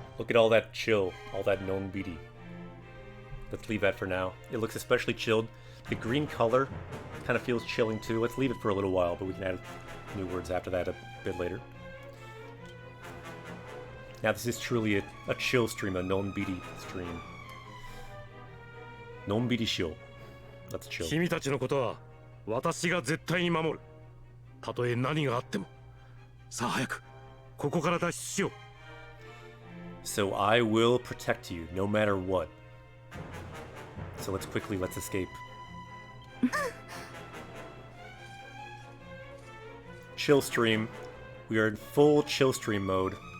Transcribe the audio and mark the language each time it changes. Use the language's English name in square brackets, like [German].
[English] Look at all that chill, all that non-BD. Let's leave that for now. It looks especially chilled. The green color kind of feels chilling too. Let's leave it for a little while, but we can add new words after that a bit later. Now this is truly a chill stream, a non-BD stream. Non-BD chill. Let's chill. [Japanese] 君たちのことは私が絶対に守る。たとえ何があっても。さあ早くここから脱出しよう。 [English] So I will protect you no matter what. So let's escape. Chill stream. We are in full chill stream mode.